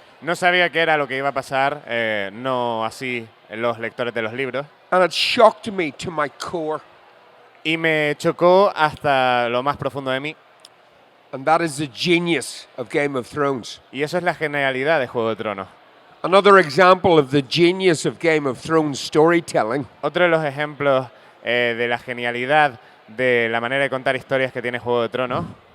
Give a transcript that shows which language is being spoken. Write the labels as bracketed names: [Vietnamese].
[Spanish] No sabía qué era lo que iba a pasar, no así los lectores de los libros. [English] And it shocked me to my core. [Spanish] Y me chocó hasta lo más profundo de mí. [English] And that is the genius of Game of Thrones. [Spanish] Y eso es la genialidad de Juego de Tronos. [English] Another example of the genius of Game of Thrones storytelling [Spanish] Otro de los ejemplos de la genialidad de la manera de contar historias que tiene Juego de Tronos